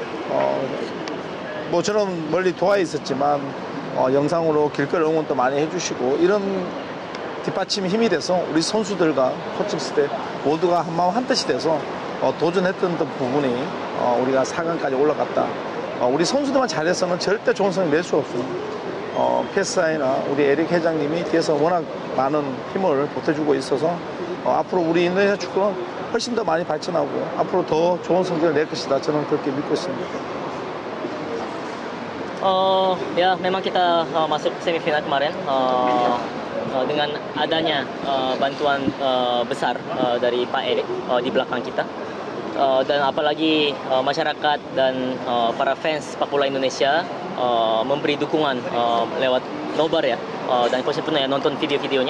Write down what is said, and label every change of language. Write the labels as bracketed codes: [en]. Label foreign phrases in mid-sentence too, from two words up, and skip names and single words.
[ko] 뭐 저는 멀리 도하에 있었지만 영상으로 길거리 응원도 많이 해주시고 이런 뒷받침이 힘이 돼서 우리 선수들과 코칭 스텝 모두가 한마음 한뜻이 돼서 도전했던 부분이 우리가 4강까지 올라갔다. 우리 선수들만 잘해서는 절대 좋은 성적 낼 수 없습니다. PSI나 우리 에릭 회장님이 뒤에서 워낙 많은 힘을 보태주고 있어서 앞으로 우리 인도네시아 축구는 훨씬 더 많이 발전하고 앞으로 더 좋은 성적을 낼 것이다. 저는 그렇게 믿고 있습니다. [id] Ya memang kita masuk semifinal kemarin dengan adanya bantuan besar dari Pak Erik di belakang kita. Dan apalagi masyarakat dan para fans sepak bola Indonesia memberi dukungan lewat nobar ya, dan coach pun ya nonton video-videonya.